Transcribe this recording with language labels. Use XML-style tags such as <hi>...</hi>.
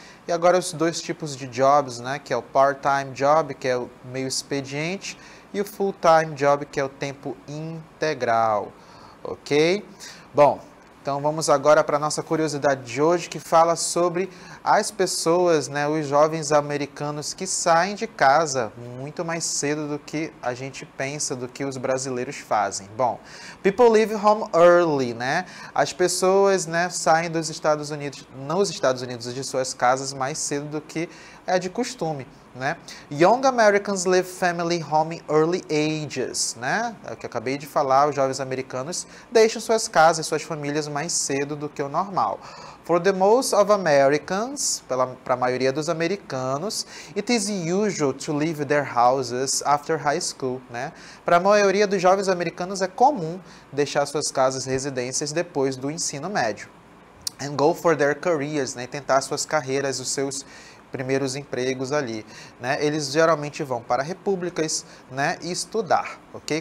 <pt>E agora os dois tipos de jobs, né, que é o part-time job, que é o meio expediente, e o full-time job, que é o tempo integral, ok? Bom, então vamos agora para a nossa curiosidade de hoje, que fala sobre as pessoas, né, os jovens americanos que saem de casa muito mais cedo do que a gente pensa, do que os brasileiros fazem.</pt> <en>Bom, people leave home early, né?</en> <pt>As pessoas, né, saem nos Estados Unidos de suas casas mais cedo do que é de costume, né?</pt> <en>Young Americans leave family home early ages, né?</en> <pt>É o que eu acabei de falar, os jovens americanos deixam suas casas, suas famílias mais cedo do que o normal.</pt> <en>For the most of Americans,</en> <pt>para a maioria dos americanos,</pt> <en>it is usual to leave their houses after high school, né?</en> <pt>Para a maioria dos jovens americanos é comum deixar suas casas e residências depois do ensino médio.</pt> <en>And go for their careers,</en> <pt>né? E tentar suas carreiras, os seus primeiros empregos ali, né? Eles geralmente vão para repúblicas, né, e estudar, ok?</pt>